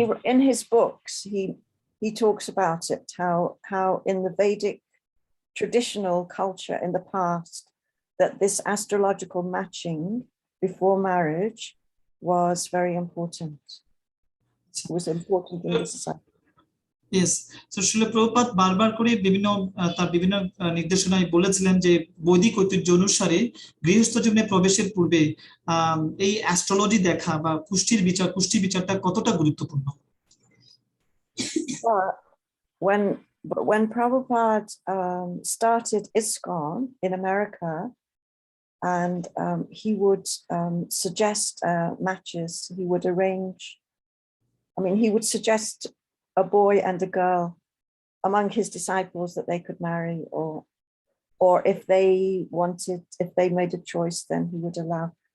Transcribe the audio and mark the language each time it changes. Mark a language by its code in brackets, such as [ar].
[en] in his books he talks about it, how in the Vedic traditional culture in the past that this astrological matching before marriage was very important. It was important in the society. Yes, so [bn] Srila Prabhupada বারবার করে তার বিভিন্ন নির্দেশনায় বলেছিলেন যে বৈদিক ঐতিহ্য অনুসারে গৃহস্থ জীবনে প্রবেশের পূর্বে এই অ্যাস্ট্রোলজি দেখা বা পুষ্টি বিচারটা কতটা গুরুত্বপূর্ণ। [en] When Prabhupada started ISKCON in America, and he would suggest matches, he would arrange, he would suggest a boy and a girl among his disciples that they could marry, or if they made a choice, then he would allow.